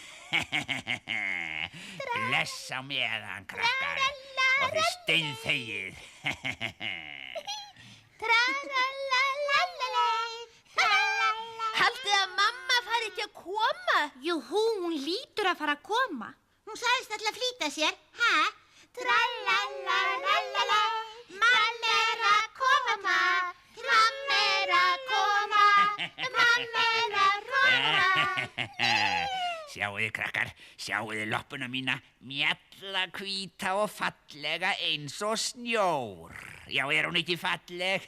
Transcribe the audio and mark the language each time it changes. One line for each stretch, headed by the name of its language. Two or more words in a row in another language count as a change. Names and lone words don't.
Icelandic: Bless á meðan, krakkar, og þið steinþegið. Haldið að mamma fari ekki að koma? Jú, hún lítur að fara að koma. Hún sagðist alltaf að flýta sér, ha? Tra-la-la-la-la-la, mamma að koma, mamma að koma, mamma að koma. Sjáuði, krakkar, sjáuði loppuna mína, mjalla hvíta og fallega eins og snjór. Já, hún ekki falleg?